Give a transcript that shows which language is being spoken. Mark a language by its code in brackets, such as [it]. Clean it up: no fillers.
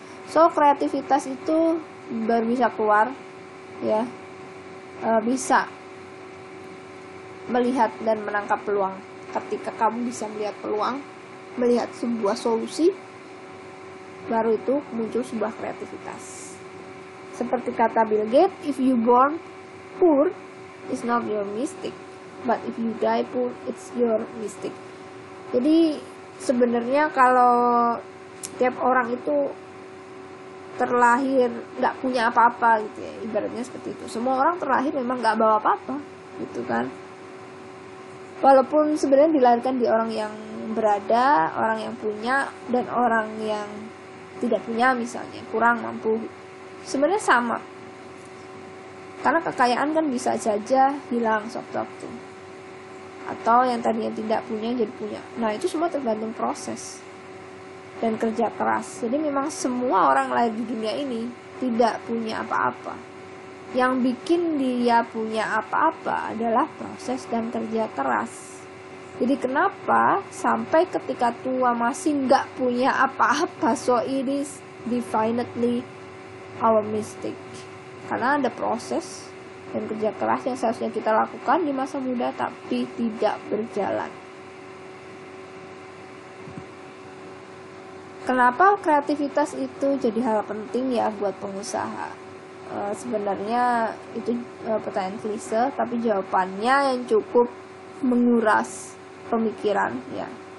[id] So kreativitas itu baru bisa keluar ya, bisa melihat dan menangkap peluang. Ketika kamu bisa melihat peluang, melihat sebuah solusi, baru itu muncul sebuah kreativitas. Seperti kata [en] Bill Gates, if you born poor, it's not your mistake, but if you die poor, it's your mistake. [id] Jadi sebenarnya kalau tiap orang itu terlahir nggak punya apa-apa gitu ya, ibaratnya seperti itu. Semua orang terlahir memang nggak bawa apa-apa gitu kan. Walaupun sebenarnya dilahirkan di orang yang berada, orang yang punya, dan orang yang tidak punya misalnya, kurang mampu, sebenarnya sama. Karena kekayaan kan bisa saja hilang sewaktu-waktu. Atau yang tadinya tidak punya jadi punya. Nah itu semua tergantung proses dan kerja keras. Jadi memang semua orang lahir di dunia ini tidak punya apa-apa. Yang bikin dia punya apa-apa adalah proses dan kerja keras. Jadi kenapa sampai ketika tua masih nggak punya apa-apa? [en] So it is definitely our mistake. [id] Karena ada proses dan kerja keras yang seharusnya kita lakukan di masa muda tapi tidak berjalan. Kenapa kreativitas itu jadi hal penting ya buat pengusaha? Sebenarnya itu pertanyaan klise, tapi jawabannya yang cukup menguras pemikiran ya.